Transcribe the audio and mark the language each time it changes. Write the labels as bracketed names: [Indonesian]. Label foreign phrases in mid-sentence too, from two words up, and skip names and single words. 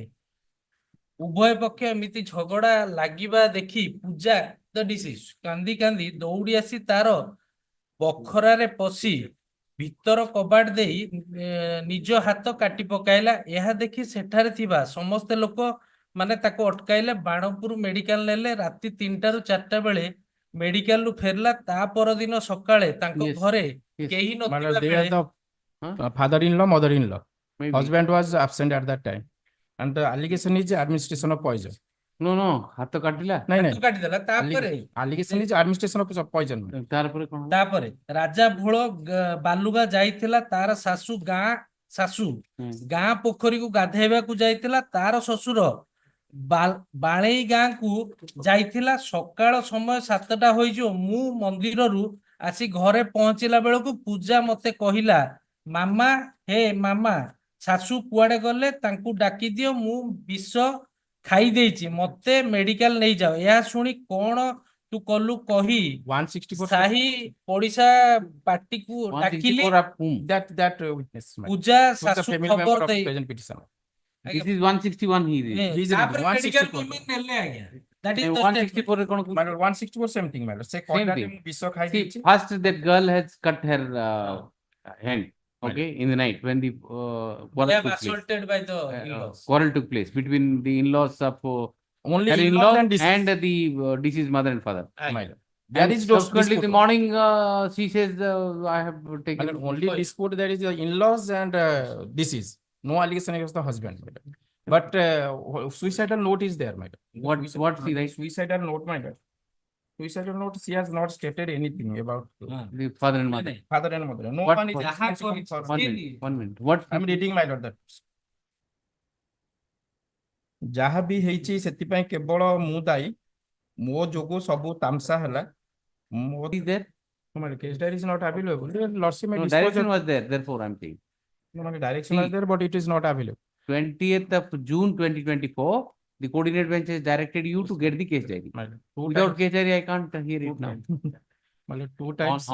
[Odia] ଉଭୟ ପକ୍ଷ ଏମିତି ଝଗଡା ଲାଗିବା ଦେଖି ପୂଜା [English] the deceased [Odia] କାନ୍ଦି କାନ୍ଦି ଦୌଡି ଆସି ତାର ବଖରାରେ ପଶି ଭିତର କବାଟ ଦେଇ ନିଜ ହାତ କାଟି ପକାଇଲା। ଏହା ଦେଖି ସେଠାରେ ଥିବା ସମସ୍ତ ଲୋକ ମାନେ ତାକୁ ଅଟକାଇଲେ। ବାଣପୁର ମେଡିକାଲ ନେଲେ। ରାତି 3ଟାରୁ 4ଟା ବେଳେ ମେଡିକାଲରୁ ଫେରିଲା। ତା ପରଦିନ ସକାଳେ ତାଙ୍କ ଘରେ କେହି ନଥିବା ବେଳେ [English] father-in-law, mother-in-law. Husband was absent at that time. And the allegation is administration of poison. No, [Odia] ହାତ କାଟିଲା। ହାତ କାଟିଦେଲା। ତାପରେ [English] allegation is administration of poison. [Odia] ତାପରେ ରାଜା ଭୋଳ ବାଲୁଗା ଯାଇଥିଲା। ତାର ଶାଶୁ ଗାଁ ପୋଖରୀକୁ ଗାଧେଇବାକୁ ଯାଇଥିଲା। ତାର ଶ୍ୱଶୁର ବାଳେଇ ଗାଁକୁ ଯାଇଥିଲା। ସକାଳ ସମୟ 7ଟା ହୋଇଯିବ। ମୁଁ ମନ୍ଦିରରୁ ଆସି ଘରେ ପହଞ୍ଚିଲା ବେଳକୁ ପୂଜା ମତେ କହିଲା, ମାମା ଶାଶୁ କୁଆଡେ ଗଲେ, ତାଙ୍କୁ ଡାକି ଦିଅ, ମୁଁ ବିଷ ଖାଇ ଦେଇଛି, ମତେ ମେଡିକାଲ ନେଇଯାଅ। ଏହା ଶୁଣି କଣ ତୁ କଲୁ କହି 164 ସାହି ପଡିଶା ପାଟିକୁ ଡାକିଲି। [English] that witness. [Odia] ପୂଜା ଶାଶୁ ଖବର ଦେଇ [English] This is 161 he is. [Odia] ତାପରେ ମେଡିକାଲ ନେଲେ ଆଜ୍ଞା। [English] That is the [Odia] 164 କଣ? [English] 164 same thing, madam. [Odia] ସେ କହିଲା ଯେ ମୁଁ ବିଷ ଖାଇ ଦେଇଛି। [English] First that girl has cut her hand. Okay, in the night when the assaulted by the in-laws. quarrel took place between the in-laws of only her in-law and the deceased mother and father. There is no subsequently in the morning she says I have taken only dispute. There is the in-laws and deceased. No allegation against the husband, madam. But suicidal note is there, madam. What she writes? Suicidal note, madam. Suicidal note, she has not stated anything about The father and mother. father and mother. No What- one is what- responsible for. One minute, 1 minute. What? I'm reading my lord that. [Odia] ଯାହା ବି ହେଇଛି ସେଥିପାଇଁ କେବଳ ମୁଁ ଦାୟୀ ମୋ ଯୋଗୁ ସବୁ ତାମସା ହେଲା ମୋ [English] Is there? my case diary is not available. Lordship may No, dispose direction of- was there, therefore I'm saying. No, my direction was there, but it is not available. 20th of June 2024, the coordinate bench has directed you to get the case diary. Without case diary, I can't hear it now. Two times